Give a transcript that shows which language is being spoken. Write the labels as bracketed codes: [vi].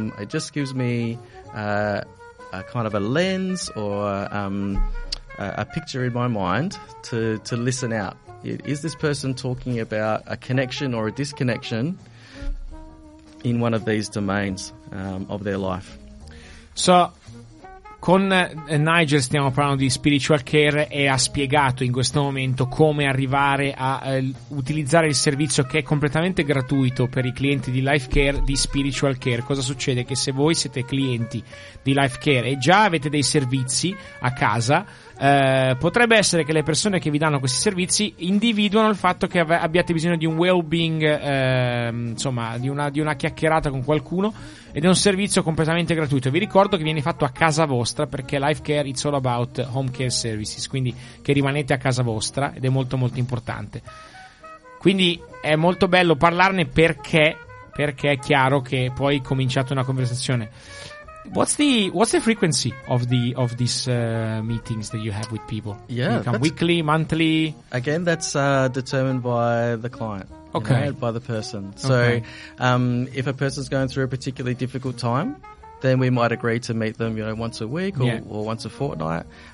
[en] It just gives me a kind of a lens or a picture in my mind to listen out. Is this person talking about a connection or a disconnection in one of these domains of their life? [it] So con Nigel stiamo parlando di spiritual care e ha spiegato in questo momento come arrivare a utilizzare il servizio che è completamente gratuito per i clienti di Life Care, di spiritual care. Cosa succede? Che se voi siete clienti di Life Care e già avete dei servizi a casa, potrebbe essere che le persone che vi danno questi servizi individuano il fatto che abbiate bisogno di un well-being, insomma di una chiacchierata con qualcuno, ed è un servizio completamente gratuito. Vi ricordo che viene fatto a casa vostra, perché Life Care [en] it's all about home care services, [it] quindi che rimanete a casa vostra, ed è molto molto importante. Quindi è molto bello parlarne, perché è chiaro che poi cominciate una conversazione. [en] What's the frequency of these meetings that you have with people? Yeah, weekly, monthly. Again, that's determined by the client. okay. know, by the person. So if a person's going through a particularly difficult time, then we might agree to meet them, you know, once a week or, yeah. or once a fortnight.